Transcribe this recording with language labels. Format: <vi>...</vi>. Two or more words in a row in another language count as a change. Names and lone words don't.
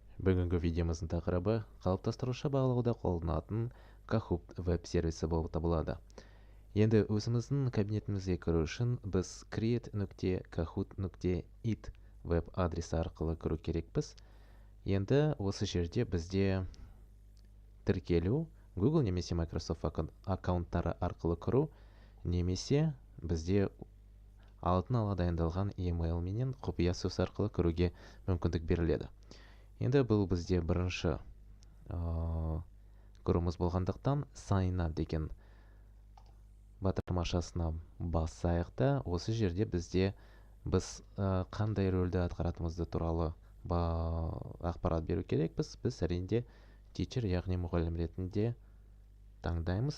<kk>Бүгінгі видеомыздың тақырыбы қалыптастырушы бағалауда қолданатын Kahoot веб-сервисі болып табылады. Енді өзіміздің кабинетімізге кіру үшін біз create.kahoot.it веб адресі арқылы кіру керекпіз. Енді осы жерде бізде тіркелу, Google немесе Microsoft аккаунттары арқылы кіру, немесе бізде алдын ала дайындалған e-mail менен құпия сөз арқылы кіруге мүмкіндік беріледі. Енді бұл бізде бірінші көруіміз болғандықтан</kk> <en>sign up</en> <kk>деген батырмашасына бассайық та, осы жерде біз қандай рөлді атқаратымызды туралы ақпарат беру керекпіз. Біз әрине teacher, яғни мұғалім ретінде таңдаймыз.</kk>